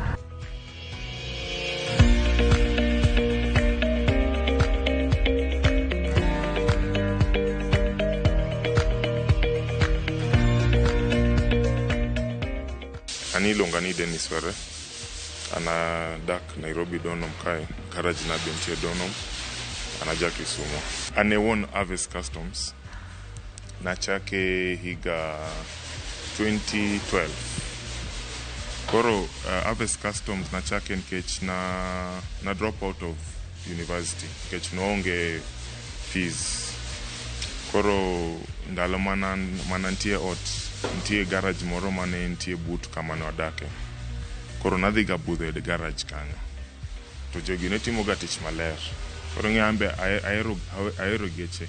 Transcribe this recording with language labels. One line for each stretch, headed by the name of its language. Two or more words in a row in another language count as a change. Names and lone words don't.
Luo (Kenya and Tanzania): Ani longani Dennis Were, ana dak Nairobi donom kae, garage na bentie donom, ana jaki sumo. Ane won Aves Customs, na chake higa 2012. Koro Aves Customs na chake nkech na
English: drop out of university,
Luo (Kenya and Tanzania): nkech no onge fees. Koro ndalo manantie ot, ntie garage moro mane ntie but kama no adake. Koro nadhiga budho e garage kanyo. To jogi ne timo ga tich maler. Koro ng'ambe aero geche.